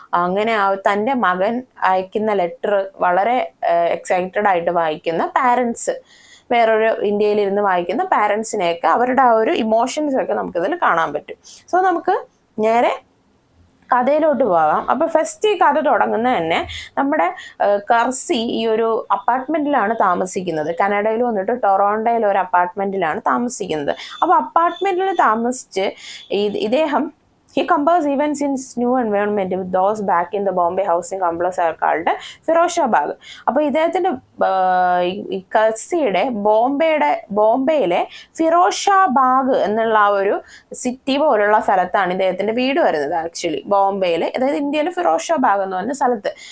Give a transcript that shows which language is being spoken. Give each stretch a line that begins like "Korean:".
Malayalam: അങ്ങനെ തൻ്റെ മകൻ അയക്കുന്ന ലെറ്റർ വളരെ എക്സൈറ്റഡ് ആയിട്ട് വായിക്കുന്ന പാരൻസ്, വേറൊരു ഇന്ത്യയിലിരുന്ന് വായിക്കുന്ന പാരൻസിനെയൊക്കെ അവരുടെ ആ ഒരു ഇമോഷൻസ് ഒക്കെ നമുക്കിതിൽ കാണാൻ പറ്റും. സോ നമുക്ക് നേരെ കഥയിലോട്ട് പോകാം. അപ്പോൾ ഫസ്റ്റ് ഈ കഥ തുടങ്ങുന്ന തന്നെ നമ്മുടെ കെർസി ഈ ഒരു അപ്പാർട്ട്മെന്റിലാണ് താമസിക്കുന്നത്. കനഡയിൽ വന്നിട്ട് ടൊറോണ്ടോയിൽ ഒരു അപ്പാർട്ട്മെന്റിലാണ് താമസിക്കുന്നത്. അപ്പോൾ അപ്പാർട്ട്മെന്റിൽ താമസിച്ച് ഇദ്ദേഹം
English: he compares events in his new environment with those back in the Bombay housing complex are called Firozsha Baag.
Malayalam: അപ്പോൾ ഇദ്ദേഹത്തിൻ്റെ കെർസിയുടെ ബോംബെയിലെ ഫിറോഷാബാഗ് എന്നുള്ള ആ ഒരു സിറ്റി പോലുള്ള സ്ഥലത്താണ് ഇദ്ദേഹത്തിൻ്റെ വീട് വരുന്നത്. ആക്ച്വലി ബോംബെയിൽ, അതായത് ഇന്ത്യയിൽ ഫിറോഷാബാഗ് എന്ന് പറഞ്ഞ സ്ഥലത്ത്.